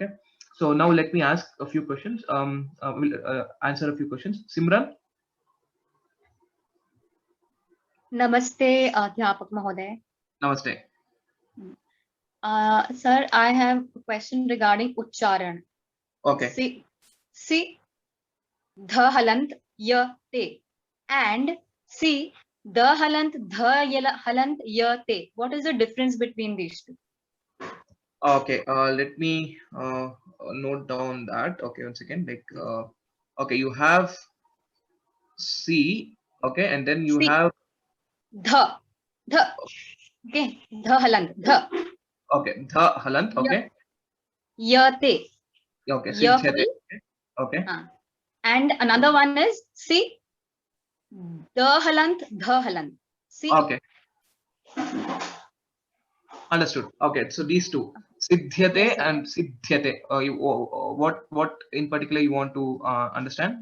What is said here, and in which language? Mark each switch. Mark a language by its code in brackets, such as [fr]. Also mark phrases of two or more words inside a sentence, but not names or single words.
[en] So now let me ask a few questions. We'll answer a few questions. Simran. [hi] Namaste, Adhyapak Mahoday. [en] Namaste. Sir, I have a question regarding Uchcharan. Okay. See, dha halant ya te, and see the halant dha halant ya te. What is the difference between these two? Okay, let me note down that. Okay, once again, like okay, you have C, okay, and then you have dha, okay, dha halant, dha. Okay, dha halant, okay. Yate. Okay, sidhyate. Okay. And another one is see, the halant, dha halant. See. Okay. Understood. Okay, so these two, sidhyate and sidhyate. What in particular you want to understand?